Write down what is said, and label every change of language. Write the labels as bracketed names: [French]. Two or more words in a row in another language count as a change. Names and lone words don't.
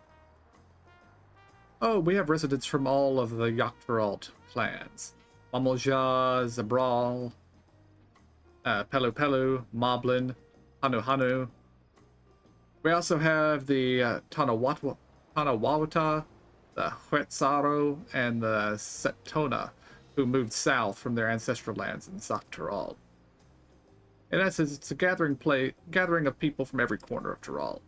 [English] Oh, we have residents from all of the Yogg-Thoralt clans. Mamoja, Zabral, Pelu Pelu, Moblin, Hanu Hanu. We also have the Tanawawata, the Huetzaro, and the Setona, who moved south from their ancestral lands in Yogg-Thoralt. In essence, it's a gathering of people from every corner of Tyrol.